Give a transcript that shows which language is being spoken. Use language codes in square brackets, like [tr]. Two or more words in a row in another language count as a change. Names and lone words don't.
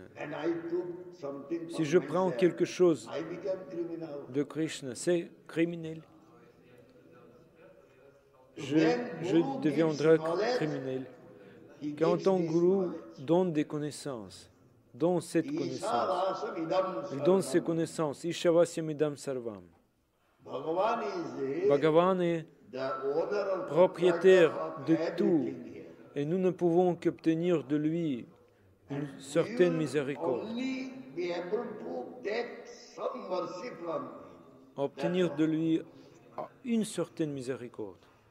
[fr] Si je prends quelque chose de Krishna, c'est criminel. Je deviendrai criminel. Quand ton gourou donne des connaissances, donne cette connaissance, il donne ces connaissances, [sa] Ishavasyam idam sarvam. [fr] Bhagavan est propriétaire de tout et nous ne pouvons qu'obtenir de lui une certaine miséricorde. Obtenir de lui une certaine miséricorde.